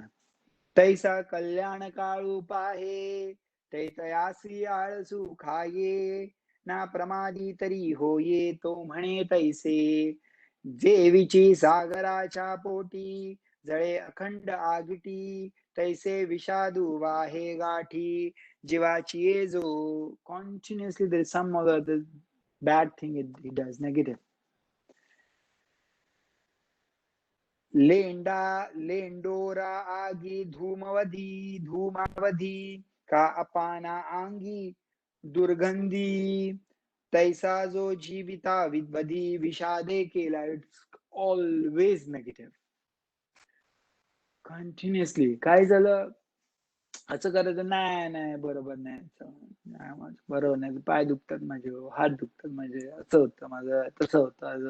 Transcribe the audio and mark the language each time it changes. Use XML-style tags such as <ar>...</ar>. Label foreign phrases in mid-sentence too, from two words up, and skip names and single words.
<mr>तैसा कल्याण काळू पाहे, तैतयासी आळसू खाये. ना प्रमादी तरी होये, तो म्हणे तैसे. जेवीची सागराच्या पोटी, जळे अखंड आगिटी. तैसे विषादू वाहे गाठी, जीवाची ये जो.</mr> <en>continuously there is some other bad thing it does, नेगेटिव्ह.</en> <mr>लेंडा लेंडोरा आगी धूमवधी, धूमावधी का अपाना अंगी दुर्गंधी. तैसा जो जीविता विद्वधी, विषादे केला.</mr> <en>it's always negative.</en> <mr>कंटिन्युअसली काय झालं, असं करायचं नाही, नाही बरोबर नाही, बरोबर नाही, पाय दुखतात माझे, हात दुखतात माझे, असं होतं माझं, तसं होतं.</mr>